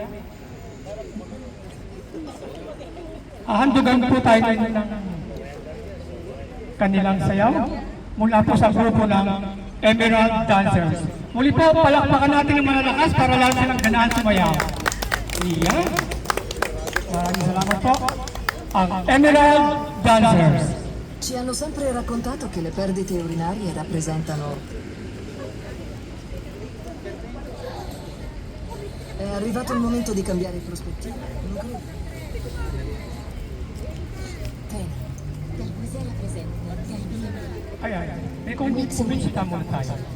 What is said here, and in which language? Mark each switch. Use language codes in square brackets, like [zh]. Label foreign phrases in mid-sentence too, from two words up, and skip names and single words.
[tl] Handugan po tayo ngayon ng kanilang sayaw mula po sa grupo ng Emerald Dancers. Muli po, palakpakan natin ng malalakas para lang silang ganaan sumayaw. Iyan. Maraming salamat po. Ang Emerald Dancers. [it] Ci hanno sempre raccontato che le perdite urinarie rappresentano... È arrivato il momento di cambiare prospettiva, non credi? [tl] Ayan, may kumbitsita muna tayo.